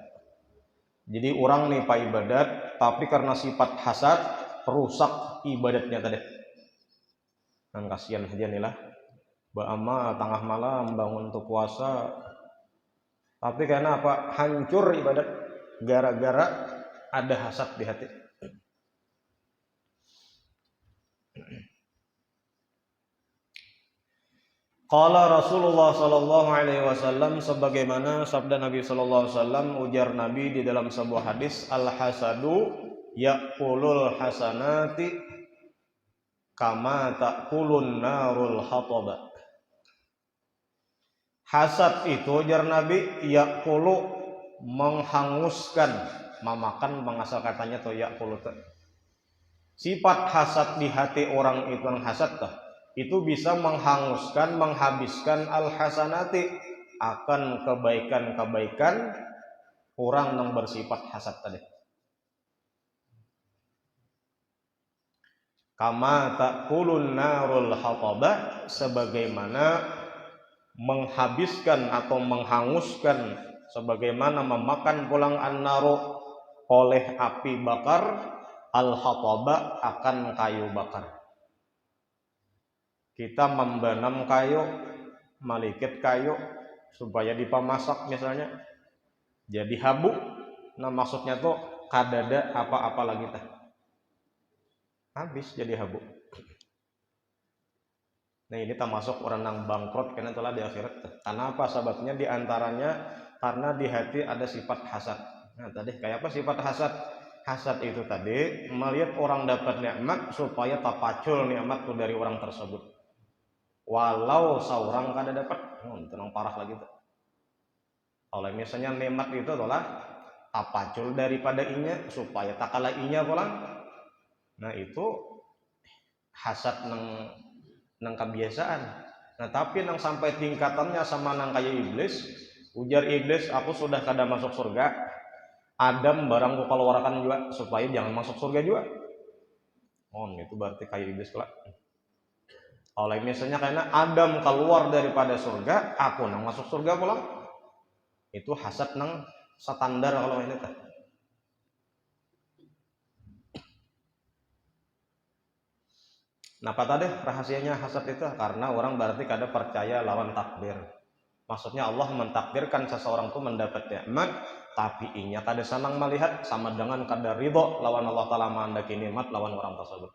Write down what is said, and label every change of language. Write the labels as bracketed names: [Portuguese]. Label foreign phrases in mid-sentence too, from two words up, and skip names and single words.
[Banjar] Jadi orang nih pak ibadat, tapi karena sifat hasad rusak ibadatnya tadi. Dan kasihan aja nih lah, ba'ama tengah malam bangun untuk puasa, tapi karena apa? Hancur ibadat gara-gara ada hasad di hati. [Arabic] Qala Rasulullah sallallahu alaihi wasallam, [Banjar] sebagaimana sabda Nabi [Arabic] sallallahu alaihi wasallam, [Banjar] ujar Nabi di dalam sebuah hadis, [Arabic] al hasadu ya'kulul hasanati kama ta'kulun narul hataba. [Banjar] Hasad itu, ujar Nabi, ya'kulu, menghanguskan, memakan, mengasal katanya tuh ya'kulu. Sifat hasad di hati orang itu, yang hasad tuh, itu bisa menghanguskan, menghabiskan al-hasanati, akan kebaikan-kebaikan orang yang bersifat hasad tadi. [Arabic] Kama ta'kulun narul hataba, [Banjar] sebagaimana menghabiskan atau menghanguskan, sebagaimana memakan pulang an-naru oleh api bakar, al-hataba akan kayu bakar. Kita membanam kayu, malikit kayu supaya dipamasak misalnya jadi habu. Nah maksudnya tuh kadada apa-apa lagi tah, habis jadi habu. Nah ini termasuk orang yang bangkrut karena telah di akhirat. Karena apa sebabnya? Diantaranya karena di hati ada sifat hasad. Nah tadi kayak apa sifat hasad? Hasad itu tadi melihat orang dapat nikmat supaya tapacul nikmat itu dari orang tersebut. Walau seorang kada dapat, tenang parah lagi tuh. Oleh misalnya nikmat itu adalah tapacul daripada inya supaya tak kalah inya pulang. Nah itu hasad nang kebiasaan. Nah tapi nang sampai tingkatannya sama nang kayak iblis. Ujar iblis, aku sudah kada masuk surga, Adam barang ku keluarkan juga supaya jangan masuk surga juga. Oh itu berarti kayak iblis kelak. Oleh misalnya karena Adam keluar daripada surga, aku nang masuk surga pulang. Itu hasad nang standar kalau ini kan. Napa tadi rahasianya hasad itu? Karena orang berarti kada percaya lawan takdir. Maksudnya Allah mentakdirkan seseorang itu mendapat nikmat, tapi inya kada senang melihat, sama dengan kada ridho lawan Allah Ta'ala menghendaki nikmat lawan orang tersebut.